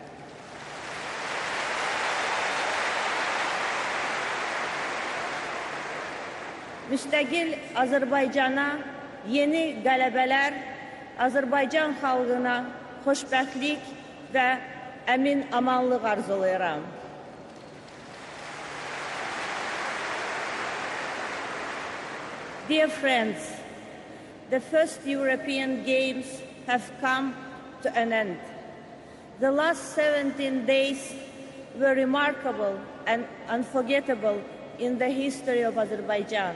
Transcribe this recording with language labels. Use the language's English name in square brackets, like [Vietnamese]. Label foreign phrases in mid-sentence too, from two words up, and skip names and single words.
[Azerbaijani] Müstəqil Azərbaycana yeni qələbələr, Azərbaycan xalqına xoşbəxtlik və əmin amanlıq arzulayıram. [English] Dear friends, the first European Games have come to an end. The last 17 days were remarkable and unforgettable in the history of Azerbaijan.